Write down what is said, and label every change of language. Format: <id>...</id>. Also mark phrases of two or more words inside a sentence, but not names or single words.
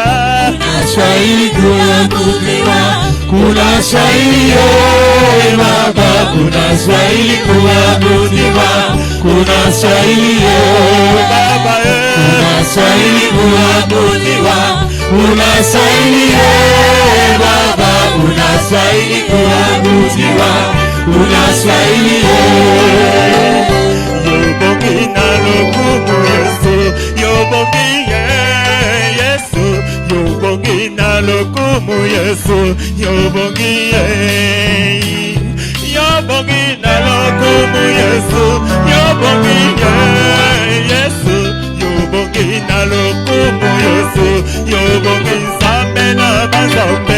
<sw>Unastahili kuabudiwa, unastahili Baba, unastahili kuabudiwa, unastahili Baba, unastahili kuabudiwa, unastahili Baba, unastahili kuabudiwa, unastahili</sw> <ln>Yobongina lokumu Yesu, yobongiye Yesu, yobongina lokumu Yesu, yobongiye, yobongina lokumu Yesu, yobongiye Yesu, yobongina lokumu Yesu, yobongi Nzambe na bazambe,</ln>